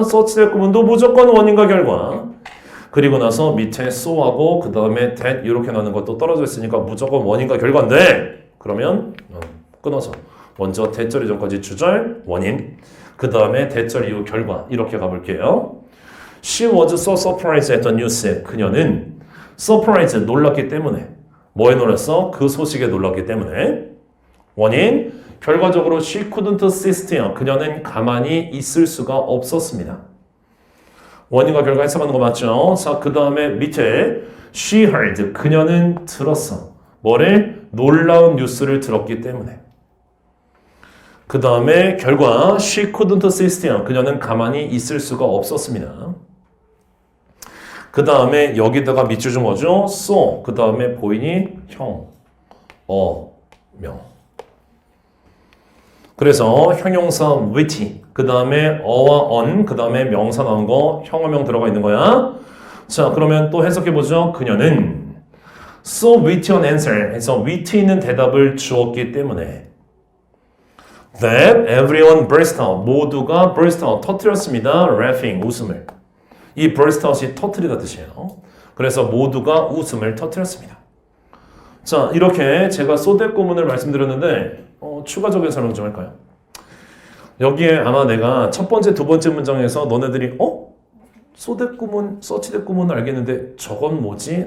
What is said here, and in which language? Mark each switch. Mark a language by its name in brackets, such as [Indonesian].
[Korean] such 대 구문도 무조건 원인과 결과. 그리고 나서 밑에 so하고 그 다음에 that 이렇게 나는 것도 떨어져 있으니까 무조건 원인과 결과인데 그러면 끊어서 먼저 대절 이전까지 주절 원인 그 다음에 대절 이후 결과 이렇게 가볼게요. [English] She was so surprised at the news. [Korean] 그녀는 surprised 놀랐기 때문에 뭐에 놀랐어? 그 소식에 놀랐기 때문에 원인 결과적으로 [English] she couldn't sit still. [Korean] 그녀는 가만히 있을 수가 없었습니다. 원인과 결과 해석하는 거 맞죠? 자, 그 다음에 밑에 [English] she heard. [Korean] 그녀는 들었어. 뭐를? 놀라운 뉴스를 들었기 때문에. 그 다음에 결과 [English] she couldn't sit still. [Korean] 그녀는 가만히 있을 수가 없었습니다. 그 다음에 여기다가 밑줄 준 거죠? so. 그 다음에 보이니? 형, 명. 그래서 형용사 witty, 그 다음에 어와 on, 그 다음에 명사 나온 거 형어명 들어가 있는 거야. 자, 그러면 또 해석해보죠. 그녀는 [English] so witty an answer [Korean] 해서 witty 있는 대답을 주었기 때문에 [English] that everyone burst out, [Korean] 모두가 burst out, 터뜨렸습니다. laughing, 웃음을. 이 [English] burst out [Korean] 이 터뜨리다 뜻이에요. 그래서 모두가 웃음을 터뜨렸습니다. 자, 이렇게 제가 소대 구문을 말씀드렸는데 추가적인 설명 좀 할까요? 여기에 아마 내가 첫 번째, 두 번째 문장에서 너네들이 소대 구문, 서치대 구문은 알겠는데 저건 뭐지?